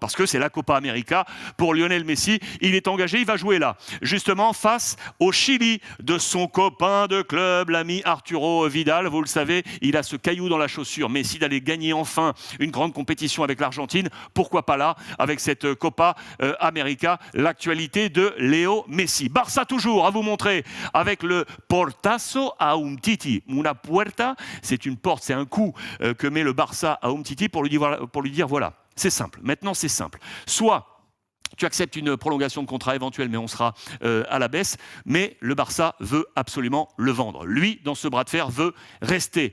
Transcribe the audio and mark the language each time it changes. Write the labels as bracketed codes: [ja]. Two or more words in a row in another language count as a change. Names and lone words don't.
[fr] Parce que c'est la Copa América pour Lionel Messi. Il est engagé, il va jouer là, justement face au Chili de son copain de club, l'ami Arturo Vidal. Vous le savez, il a ce caillou dans la chaussure. Messi d'aller gagner enfin une grande compétition avec l'Argentine. Pourquoi pas là, avec cette Copa América, l'actualité de Léo Messi. Barça toujours, à vous montrer, avec le [es] portazo a [fr] Umtiti. [es] Una puerta, [fr] c'est une porte, c'est un coup que met le Barça à Umtiti pour lui dire voilà, c'est simple. Maintenant, c'est simple. Soit tu acceptes une prolongation de contrat éventuelle, mais on sera à la baisse. Mais le Barça veut absolument le vendre. Lui, dans ce bras de fer, veut rester.